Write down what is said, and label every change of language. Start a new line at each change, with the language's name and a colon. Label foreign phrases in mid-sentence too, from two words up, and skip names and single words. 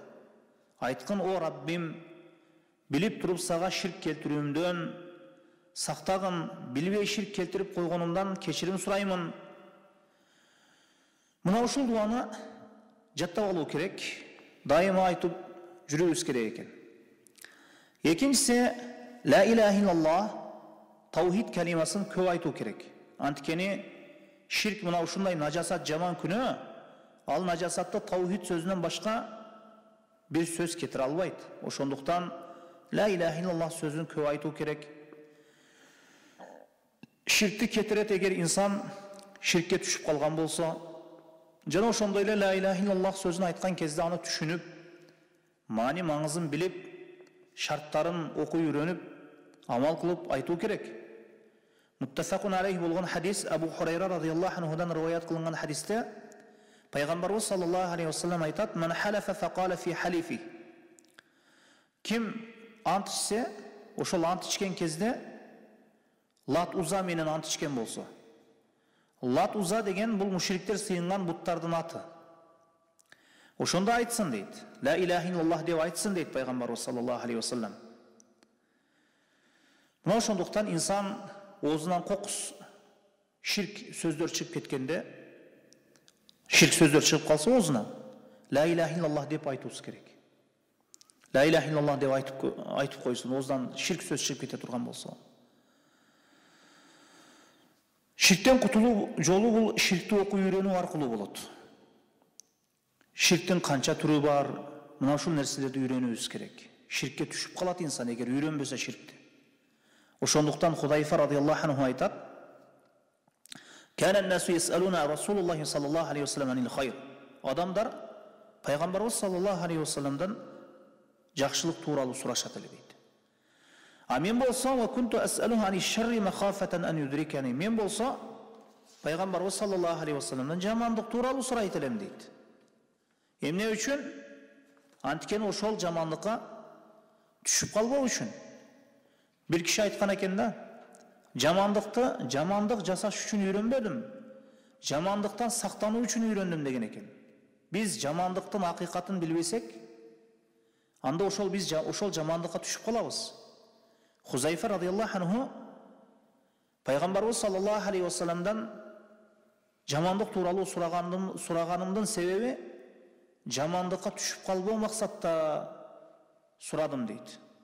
Kyrgyz: Айткан: "О Раббим, билип туруп сага ширк келтирүүмдөн сактагын, билбей ширк келтирип койгонумдан кечирим сураймын." Мына ушул дуаны жаттап алуу керек, дайыма айтып жүрүүбүз керек экен. Экинчиси,
Arabic: لا إله إلا الله,
Kyrgyz: таухид калимасын көп айтуу керек. Анткени ширк мына ушундай нажасат, жаман күнөө, ал нажасатты таухид сөзүнөн башка бир сөз кетире албайт. Ошондуктан
Arabic: لا إله إلا الله
Kyrgyz: сөзүн көп айтуу керек. Ширкти кетирет эгер инсан ширкке түшүп калган болсо, жана ошондой эле
Arabic: لا إله إلا الله
Kyrgyz: сөзүн айткан кезде аны түшүнүп, маани маңызын билип, шарттарын окуй үйрөнүп, амал кылып айтуу керек.
Arabic: متفق عليه
Kyrgyz: болгон хадис, Абу Хурайра
Arabic: رضي الله عنه
Kyrgyz: риваят кылынган хадисте пайгамбарыбыз
Arabic: صلى الله عليه وسلم
Kyrgyz: айтат:
Arabic: "من حلف فقال في حلفه."
Kyrgyz: Ким ант ичсе, ошол ант ичкен кезде Лат Уза менен ант ичкен болсо. Лат Уза деген бул мушриктер сыйынган буттардын аты. Ошондо айтсын дейт.
Arabic: لا إله إلا الله
Kyrgyz: деп айтсын дейт пайгамбарыбыз
Arabic: صلى الله عليه وسلم.
Kyrgyz: Мына ошондуктан инсан оозунан кокус ширк сөздөр чыгып кеткенде, ширк сөздөр чыгып калса оозунан,
Arabic: لا إله إلا الله
Kyrgyz: деп айтуубуз керек.
Arabic: لا إله إلا الله
Kyrgyz: деп айтып койсун, оозунан ширк сөз чыгып кете турган болсо. Ширктен кутулуу жолу бул ширкти окуй үйрөнүү аркылуу болот. Ширктин канча түрү бар, мына ушул нерселерди үйрөнүүбүз керек. Ширкке түшүп калат инсан эгер үйрөнбөсө ширкти. Ошондуктан Худайфа
Arabic: رضي الله عنه
Kyrgyz: айтат:
Arabic: "كان الناس يسألون رسول الله صلى الله عليه وسلم عن الخير."
Kyrgyz: Адамдар пайгамбарыбыз
Arabic: صلى الله عليه وسلم
Kyrgyz: жакшылык тууралуу сурашат эле дейт. А мен болсо,
Arabic: "وكنت أسأله عن الشر مخافة أن يدركني."
Kyrgyz: Мен болсо, пайгамбарыбыз
Arabic: صلى الله عليه وسلم
Kyrgyz: жамандык тууралуу сурайт элем дейт. Эмне үчүн? Анткени ошол жамандыкка түшүп калбоо үчүн. Бир киши айткан экен да, жамандык жасаш үчүн үйрөнбөдүм, жамандыктан сактануу үчүн үйрөндүм деген экен. Биз жамандыктын акыйкатын билбесек, анда биз ошол жамандыкка түшүп калабыз. Хузайфа
Arabic: رضي الله عنه
Kyrgyz: пайгамбарыбыз
Arabic: صلى الله عليه وسلم
Kyrgyz: жамандык тууралуу сураганымдын себеби жамандыкка түшүп калбоо максатта сурадым дейт.